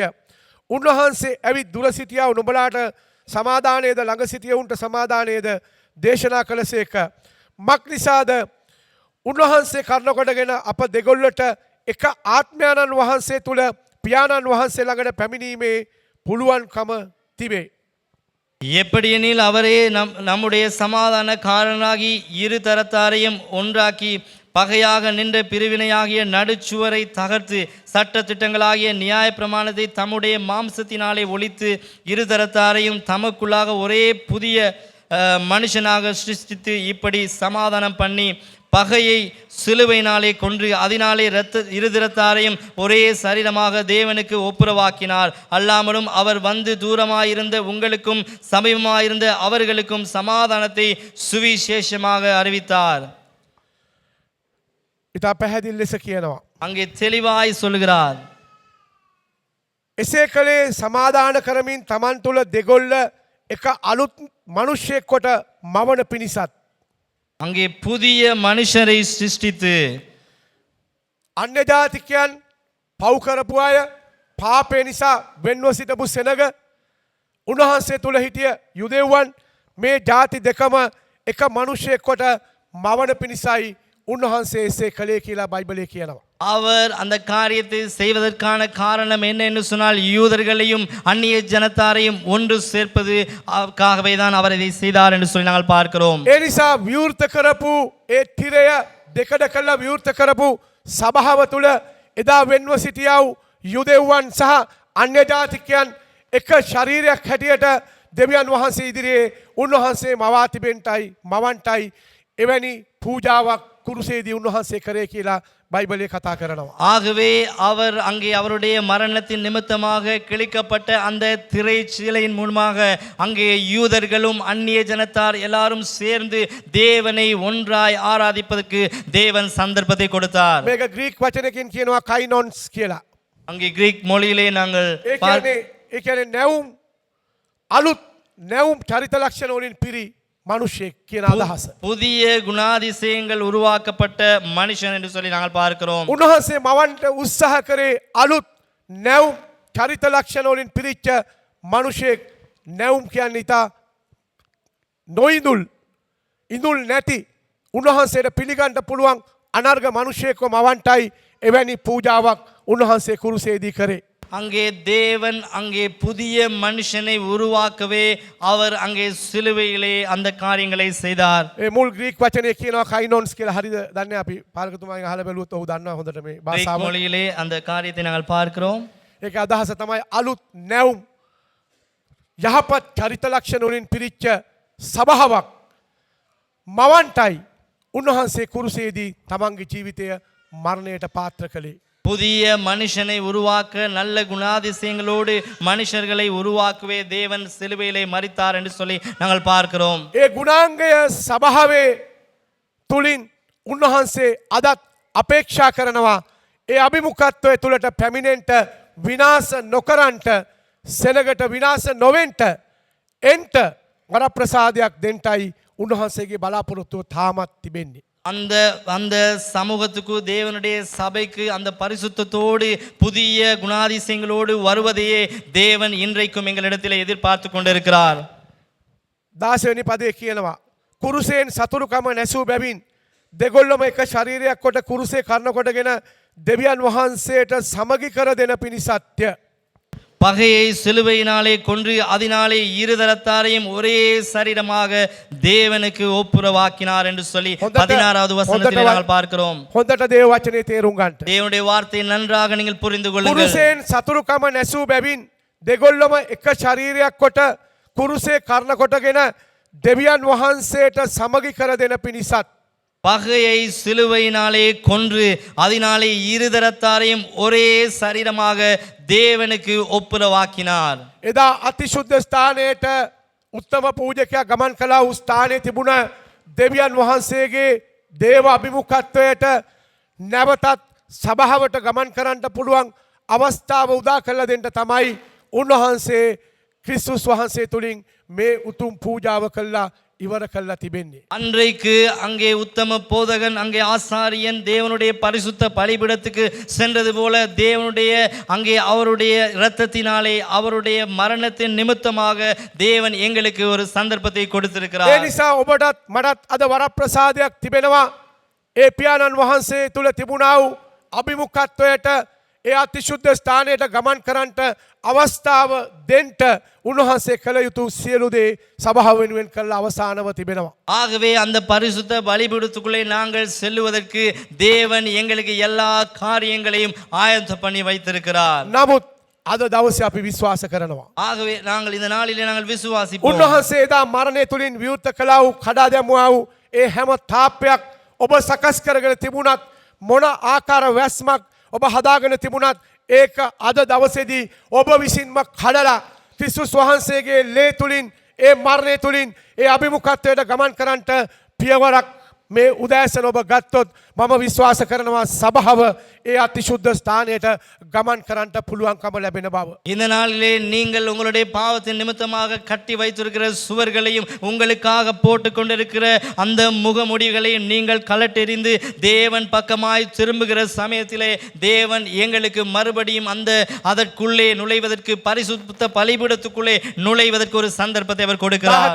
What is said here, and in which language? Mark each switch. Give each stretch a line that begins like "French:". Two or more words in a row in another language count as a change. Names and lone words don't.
Sinhala: උන්වහන්සේ ඇවිත් දුර සිටියා නුඹලාට සමාදානයේද ළඟ සිටියවුන්ට සමාදානයේද දේශනා කළසේක. මක් නිසාද උන්වහන්සේ කර්ණ කොටගෙන අප දෙගොල්ලට එක ආත්මයන්න් වහන්සේ තුල පියාණන් වහන්සේ ළඟට පැමිණීමේ පුළුවන්කම තිබේ.
Tamil: எப்படியெனில் அவரே நம்முடைய சமாதான காரணராகி இரு தரத்தாரையும் ஒன்றாக்கி பகையாக நின்ற பிரிவினையாகிய நடுச்சுவரை தகர்த்து சட்ட திட்டங்களாகிய நியாய பிரமாணத்தை தம்முடைய மாம்சத்தினாலே ஒழித்து இருதரத்தாரையும் தமக்குள்ளாக ஒரே புதிய மனுஷனாக சிருஷ்டித்து இப்படி சமாதானம் பண்ணி பகையை சிலுவையினாலே கொன்று அதனாலே இருதிரத்தாரையும் ஒரே சரீரமாக தேவனுக்கு ஒப்புரவாக்கினார். அல்லாமலும் அவர் வந்து தூரமாயிருந்த உங்களுக்கும் சமீபமாயிருந்த அவர்களுக்கும் சமாதானத்தை சுவிசேஷமாக அறிவித்தார்.
Sinhala: ඉතා පැහැදිලි ලෙස කියනවා.
Tamil: அங்கே தெளிவாய் சொல்கிறார்.
Sinhala: එසේ කළේ සමාදාන කරමින් තමන් තුළ දෙගොල්ල එක අලුත් මනුෂ්‍යයෙක් කොට මවන පිණිසත්.
Tamil: அங்கே புதிய மனுஷரை சிருஷ்டித்து
Sinhala: අන්‍ය ජාතිකයන් පව් කරපු අය පාපය නිසා වෙන්ව සිටපු සෙනග උන්වහන්සේ තුළ හිටිය යුදෙව්වන් මේ ජාති දෙකම එක මනුෂ්‍යයෙක් කොට මවන පිණිසයි උන්වහන්සේ එසේ කළේ කියලා බයිබලයේ කියනවා.
Tamil: அவர் அந்த காரியத்தை செய்வதற்கான காரணம் என்ன என்று சொன்னால் யூதர்களையும் அந்நிய ஜனத்தாரையும் ஒன்று சேர்ப்பதுக்காகவே தான் அவர் இதை செய்தார் என்று சொல்லி நாங்கள் பார்க்கிறோம்.
Sinhala: ඒ නිසා විවෘත කරපු ඒ තිරය දෙකඩ කළා විවෘත කරපු සභාව තුළ එදා වෙන්ව සිටියා වූ යුදෙව්වන් සහ අන්‍ය ජාතිකයන් එක ශරීරයක් හැටියට දෙවියන් වහන්සේ ඉදිරියේ උන්වහන්සේ මවා තිබෙන්ටයි මවන්ටයි එවැනි පූජාවක් කුරුසේදී උන්වහන්සේ කරේ කියලා බයිබලයේ කතා කරනවා.
Tamil: ஆகவே அவர் அங்கே அவருடைய மரணத்தின் நிமித்தமாக கிழிக்கப்பட்ட அந்த திரைச்சீலையின் மூலமாக அங்கே யூதர்களும் அந்நிய ஜனத்தார் எல்லாரும் சேர்ந்து தேவனை ஒன்றாய் ஆராதிப்பதற்கு தேவன் சந்தர்ப்பத்தை கொடுத்தார்.
Sinhala: මේක ග්‍රීක් වචනකින් කියනවා කයිනොන්ස් කියලා.
Tamil: அங்கே கிரீக் மொழியிலே நாங்கள்
Sinhala: ඒ කියන්නේ නැවුම් අලුත් නැවුම් චරිත ලක්ෂණ වලින් පිරි மனுஷேக் කියන අදහස.
Tamil: புதிய குணாதிசயங்கள் உருவாக்கப்பட்ட மனுஷன் என்று சொல்லி நாங்கள் பார்க்கிறோம்.
Sinhala: උන්වහන්සේ මවන්ට උත්සාහ කරේ අලුත් නැවුම් චරිත ලක්ෂණ වලින් පිරිච්ච මනුෂයෙක්. නැවුම් කියන්නේ ඉතා නොඉඳුල් ඉඳුල් නැති උන්වහන්සේට පිළිගන්න පුළුවන් අනර්ග මනුෂයෙක්ව මවන්ටයි එවැනි පූජාවක් උන්වහන්සේ කුරුසේදී කරේ.
Tamil: அங்கே தேவன் அங்கே புதிய மனுஷனை உருவாக்கவே அவர் அங்கே சிலுவையிலே அந்த காரியங்களை செய்தார்.
Sinhala: ඒ මුල් ග්‍රීක් වචනේ කියනවා කයිනොන්ස් කියලා. හරිද? දන්නේ අපි පාලකතුමාගෙන් අහලා බැලුවොත් ඔහු දන්නවා හොඳට මේ
Tamil: கிரீக்
Sinhala: භාෂාව.
Tamil: மொழியிலே அந்த காரியத்தை நாங்கள் பார்க்கிறோம்.
Sinhala: ඒක අදහස තමයි අලුත් නැවුම් යහපත් චරිත ලක්ෂණ වලින් පිරිච්ච සභාවක් මවන්ටයි උන්වහන්සේ කුරුසේදී තමන්ගේ ජීවිතය මරණයට පාත්‍ර කළේ.
Tamil: புதிய மனுஷனை உருவாக்க நல்ல குணாதிசயங்களோடு மனுஷர்களை உருவாக்குவே தேவன் சிலுவையிலே மரித்தார் என்று சொல்லி நாங்கள் பார்க்கிறோம்.
Sinhala: ඒ ගුණාංගය සභාවේ තුලින් උන්වහන්සේ අදත් අපේක්ෂා කරනවා ඒ අභිමුඛත්වය තුළට පැමිණෙන්ට විනාශ නොකරන්ට සෙනගට විනාශ නොවෙන්ට එන්ට වරප්‍රසාදයක් දෙන්ටයි උන්වහන්සේගේ බලාපොරොත්තුව තාමත් තිබෙන්නේ.
Tamil: அந்த அந்த சமூகத்துக்கு தேவனுடைய சபைக்கு அந்த பரிசுத்தத்தோடு புதிய குணாதிசயங்களோடு வருவதையே தேவன் இன்றைக்கும் எங்களிடத்தில் எதிர்பார்த்து கொண்டிருக்கிறார்.
Sinhala: 16 පදේ කියනවා කුරුසයෙන් සතුරුකම නැසූ බැවින් දෙගොල්ලම එක ශරීරයක් කොට කුරුසේ කර්ණ කොටගෙන දෙවියන් වහන්සේට සමගි කර දෙන පිණිසත්ය.
Tamil: பகையை சிலுவையினாலே கொன்று அதனாலே இருதரத்தாரையும் ஒரே சரீரமாக தேவனுக்கு ஒப்புரவாக்கினார் என்று சொல்லி 16வது வசனத்திலே நாங்கள் பார்க்கிறோம்.
Sinhala: හොඳට දේව වචනේ තේරුම් ගන්නට.
Tamil: தேவனுடைய வார்த்தையை நன்றாக நீங்கள் புரிந்து கொள்ளுங்கள்.
Sinhala: කුරුසයෙන් සතුරුකම නැසූ බැවින් දෙගොල්ලම එක ශරීරයක් කොට කුරුසේ කර්ණ කොටගෙන දෙවියන් වහන්සේට සමගි කර දෙන පිණිසත්
Tamil: பகையை சிலுவையினாலே கொன்று அதனாலே இருதரத்தாரையும் ஒரே சரீரமாக தேவனுக்கு ஒப்புரவாக்கினார்.
Sinhala: එදා අතිශුද්ධ ස්ථානයට උත්තම පූජකයා ගමන් කළා වූ ස්ථානයේ තිබුණ දෙවියන් වහන්සේගේ දේව අභිමුඛත්වයට නැවතත් සභාවට ගමන් කරන්නට පුළුවන් අවස්ථාව උදා කළ දෙන්න තමයි උන්වහන්සේ ක්‍රිස්තුස් වහන්සේ තුලින් මේ උතුම් පූජාව කළා ඉවර කළා තිබෙන්නේ.
Tamil: அன்றைக்கு அங்கே உத்தம போதகன் அங்கே ஆசாரியன் தேவனுடைய பரிசுத்த பலிபீடத்துக்கு சென்றது போல தேவனுடைய அங்கே அவருடைய இரத்தத்தினாலே அவருடைய மரணத்தின் நிமித்தமாக தேவன் எங்களுக்கு ஒரு சந்தர்ப்பத்தை
Sinhala: ඒ
Tamil: கொடுத்திருக்கிறார்.
Sinhala: නිසා ඔබටත් මටත් අද වරප්‍රසාදයක් තිබෙනවා. ඒ පියාණන් වහන්සේ තුල තිබුණා වූ අභිමුඛත්වයට ඒ අතිශුද්ධ ස්ථානයට ගමන් කරන්නට අවස්ථාව දෙන්න උන්වහන්සේ කළ යුතු සියලු දේ සභාව වෙනුවෙන් කළ අවසානව තිබෙනවා.
Tamil: ஆகவே அந்த பரிசுத்த பலிபீடத்துக்குள்ளே நாங்கள் செல்லுவதற்கு தேவன் எங்களுக்கு எல்லா காரியங்களையும் ஆயத்தம் பண்ணி வைத்திருக்கிறார்.
Sinhala: නමුත් අද දවසේ අපි විශ්වාස කරනවා.
Tamil: ஆகவே நாங்கள் இந்த நாளிலே நாங்கள் விசுவாசிப்போம்.
Sinhala: උන්වහන්සේ එදා මරණය තුලින් විවෘත කළා වූ කඩා දැමුවා වූ ඒ හැම තාප්පයක් ඔබ සකස් කරගෙන තිබුණත් මොන ආකාර වැස්මක් ඔබ හදාගෙන තිබුණත් ඒක අද දවසේදී ඔබ විසින්ම කඩලා ක්‍රිස්තුස් වහන්සේගේ ලේ තුලින් ඒ මරණය තුලින් ඒ අභිමුඛත්වයට ගමන් කරන්නට පියවරක් මේ උදෑසන ඔබ ගත්තොත් මම විශ්වාස කරනවා සභාව ඒ අතිශුද්ධ ස්ථානයට ගමන් කරන්නට පුළුවන්කම ලැබෙන බව.
Tamil: இந்த நாளிலே நீங்கள் உங்களுடைய பாவத்தின் நிமித்தமாக கட்டி வைத்திருக்கிற சுவர்களையும் உங்களுக்காக போட்டு கொண்டிருக்கிற அந்த முகமுடிகளையும் நீங்கள் கலட்டெறிந்து தேவன் பக்கமாய் திரும்புகிற சமயத்திலே தேவன் எங்களுக்கு மறுபடியும் அதற்குள்ளே நுழைவதற்கு பரிசுத்த பலிபீடத்துக்குள்ளே நுழைவதற்கு ஒரு சந்தர்ப்பத்தை அவர் கொடுக்கிறார்.